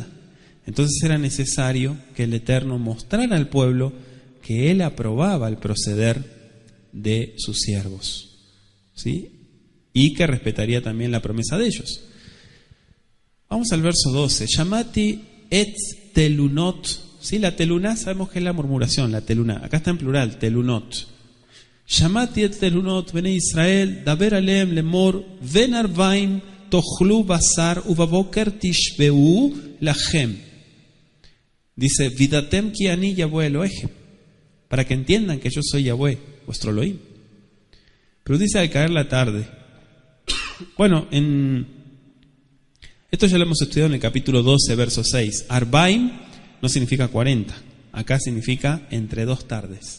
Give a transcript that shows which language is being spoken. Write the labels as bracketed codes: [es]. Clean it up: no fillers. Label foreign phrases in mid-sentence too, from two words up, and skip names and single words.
[es] Entonces era necesario que el Eterno mostrara al pueblo que Él aprobaba el proceder de sus siervos, ¿sí? Y que respetaría también la promesa de ellos. Vamos al verso 12. [he] שמעתי את תלונות. [es] ¿Sí? La teluná sabemos que es la murmuración, la teluná. Acá está en plural, telunot. [he] שמעתי את תלונות בני ישראל דבר אלהם לאמר בין הערבים תאכלו בשר ובבקר תשבעו לחם. Dice, וידעתם כי אני יהוה אלהים, [es] para que entiendan que yo soy Yahweh, vuestro Elohim. Pero dice al caer la tarde. Bueno, esto ya lo hemos estudiado en el capítulo 12, verso 6. Arbaim no significa 40, acá significa entre dos tardes.